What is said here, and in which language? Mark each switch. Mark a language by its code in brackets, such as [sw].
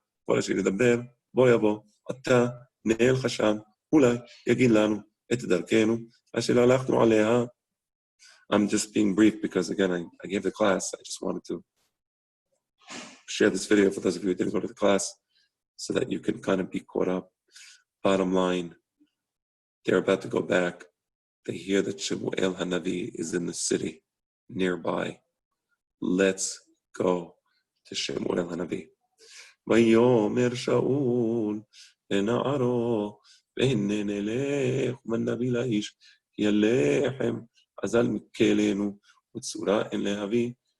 [he] כל אשר ידבר, בוא יבוא, אתה נאל חשב, אולי יגיד לנו את דרכנו, אשר הלכנו עליה. [en] I'm just being brief because, again, I gave the class. I just wanted to share this video for those of you who didn't go to the class so that you can kind of be caught up. Bottom line, they're about to go back. They hear that Shemuel Hanavi is in the city nearby. Let's go to Shemuel Hanavi. [he] ויאמר שאול לנערו והנה נלך ונביא לאיש כי הלחם אזל מכלנו ותשורה אין להביא